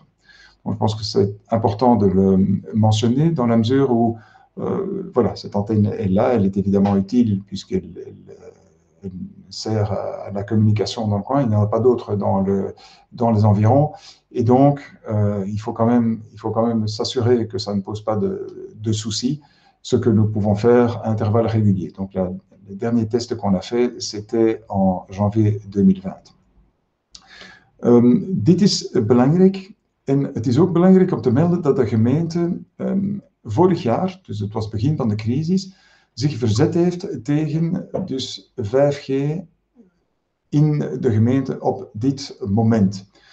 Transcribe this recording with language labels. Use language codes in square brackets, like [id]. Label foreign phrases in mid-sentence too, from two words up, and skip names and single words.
[fr] Donc, je pense que c'est important de le mentionner dans la mesure où voilà, cette antenne est là, elle est évidemment utile puisqu'elle sert à la communication dans le coin, il n'y en a pas d'autres dans les environs, et donc il faut quand même s'assurer que ça ne pose pas de soucis, ce que nous pouvons faire à intervalles réguliers. Donc les derniers tests qu'on a fait, c'était en janvier 2020. [nl] Dit is belangrijk, en het is ook belangrijk om te melden dat de gemeente vorig jaar, dus het was begin van de crisis, zich verzet heeft tegen dus 5G in de gemeente op dit moment.